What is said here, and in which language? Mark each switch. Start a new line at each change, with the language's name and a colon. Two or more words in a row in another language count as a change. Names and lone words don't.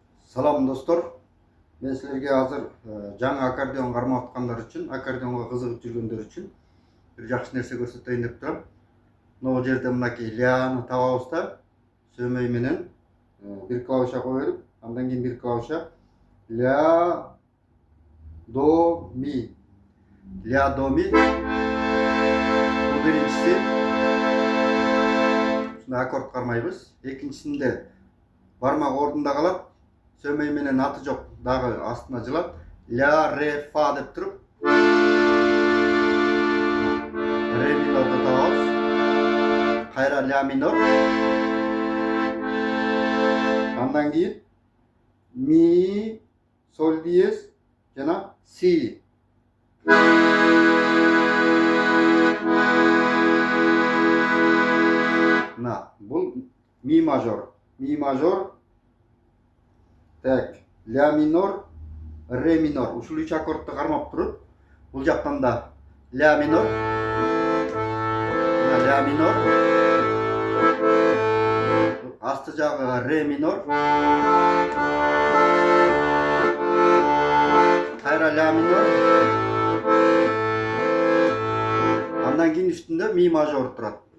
Kyrgyz: Салам достор. Мен силерге азыр жаңы аккордеон кармап аткандар үчүн, аккордеонго кызыгып жүргөндөр үчүн бир жакшы нерсе көрсөтөйүн деп турам. Могу жерде мынакей ляны табабыз да, сөмөй менен бир клавиша кое берип, андан кийин бир клавиша ля до ми. Ля до ми. Бул биринчиси. Ушундай аккорд кармайбыз. Экинчисинде бармак ордунда калат. Сөмөй менен аты жок дагы астына жылат. Ля, ре, фа деп туруп. Ре минорду табабыз. Кайра ля минор. Андан кийин ми, соль диез жана си. Мына бул ми мажор. Ми мажор. Так, ля минор, ре минор. Ушул үч аккордду кармап туруп, бул жактан да ля минор, ля минор, асты жагы ре минор, кайра ля минор, андан кийин үстүндө ми мажор турат.